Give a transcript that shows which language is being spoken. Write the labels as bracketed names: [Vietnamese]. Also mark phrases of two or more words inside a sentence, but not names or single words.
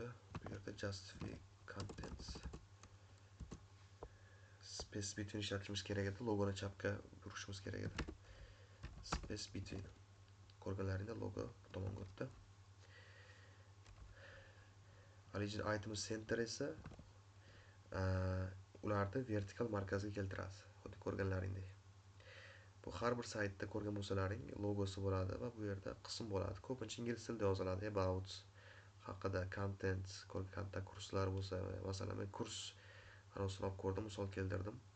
[Uzbek] Bu yerda [English] justify contents space between [Uzbek] ishlatishimiz kerak edi. Logoni chapga burishimiz kerak edi. [English] Space between. [Uzbek] Ko'rganlaringda logo bu tomonga o'tdi. [English] Origin item center [Uzbek] esa ularni vertikal markazga keltiradi. Xuddi ko'rganlaringdek. Bu har bir saytda ko'rgan bo'lsalaring logosi bo'ladi va bu yerda qism bo'ladi. Ko'pincha ingliz tilida yoziladi. About haqida, content, kontakt kurslar bo'lsa, masalan men kurs anonsini olib ko'rdim, misol keltirdim.